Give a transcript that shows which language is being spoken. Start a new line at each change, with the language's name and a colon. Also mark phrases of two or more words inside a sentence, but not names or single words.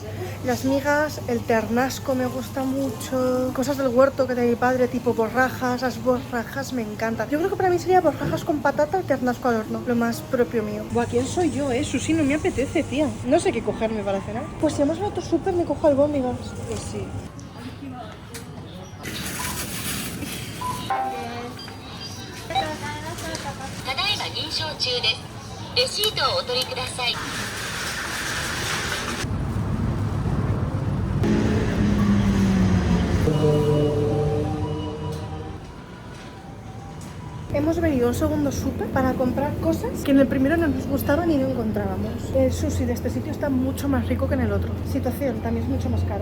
Spanish: Las migas, el ternasco me gusta mucho, cosas del huerto que de mi padre, tipo borrajas, las borrajas me encantan. Yo creo que para mí sería borrajas con patata y ternasco al horno, lo más propio mío. Buah, ¿quién soy yo, Susi? No me apetece, tía. No sé qué cogerme para cenar. Pues si vamos a otro súper, me cojo albóndigas. Pues sí.
Japanese: ただいま認証中です。レシートをお取りください。
Spanish: Hemos venido a un segundo súper para comprar cosas que en el primero no nos gustaban y no encontrábamos. El sushi de este sitio está mucho más rico que en el otro. Situación, también es mucho más caro.